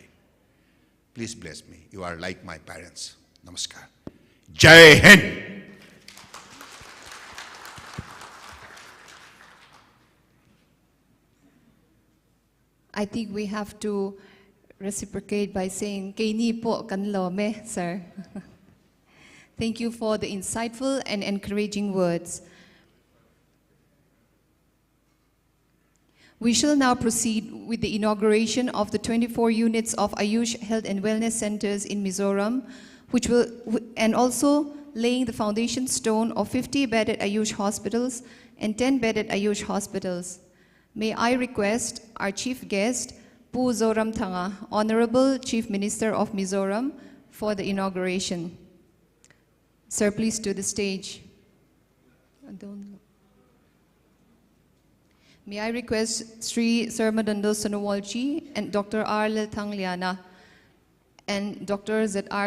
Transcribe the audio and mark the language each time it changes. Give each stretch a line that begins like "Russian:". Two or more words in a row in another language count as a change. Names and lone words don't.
English: Please bless me. You are like my parents. Namaskar.
Hindi: Jai Hind.
English: I think we have to reciprocate by saying,
Mizo: "Kay ni po kanlo me,
English: sir." Thank you for the insightful and encouraging words. We shall now proceed with the inauguration of the 24 units of AYUSH Health and Wellness Centers in Mizoram, and also laying the foundation stone of 50 bedded AYUSH hospitals and 10 bedded AYUSH hospitals. May I request our chief guest, Mizoram Thanga, Honorable Chief Minister of Mizoram, for the inauguration. Sir, please to the stage. May I request Sri Sarmadando Sonowalji and Dr. R. Lilthang Liana and Dr. Z.R.